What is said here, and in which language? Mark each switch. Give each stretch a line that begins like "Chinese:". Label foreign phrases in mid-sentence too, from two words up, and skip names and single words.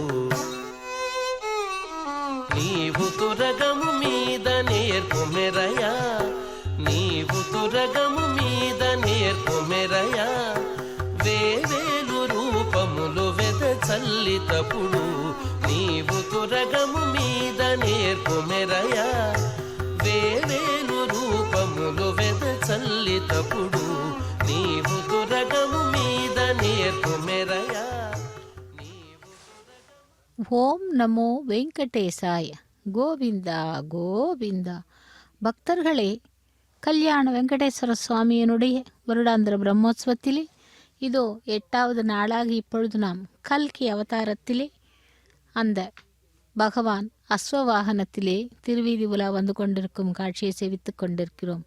Telugu: నీవు తురగము మీద నేర్పు మెరయా నీవు తురగము మీద నేర్పు మెరయా వేవేలు రూపములు వెద చల్లితపుడు నీవు తురగము మీద నేర్పు మెరయా వేవేలు రూపములు వెద చల్లితపుడు నీవు తురగము మీద నేర్పు మెరయా
Sanskrit: ஓம் நமோ வெங்கடேசாய கோவிந்தா கோவிந்தா.
Tamil: பக்தர்களே, கல்யாண வெங்கடேஸ்வர சுவாமியினுடைய வருடாந்திர பிரம்மோற்சவத்திலே இதோ 8வது நாளாக இப்பொழுது நாம் கல்கி அவதாரத்திலே அந்த பகவான் அஸ்வவாகனத்திலே திருவீதி உலா வந்து கொண்டிருக்கும் காட்சியை சேவித்து கொண்டிருக்கிறோம்.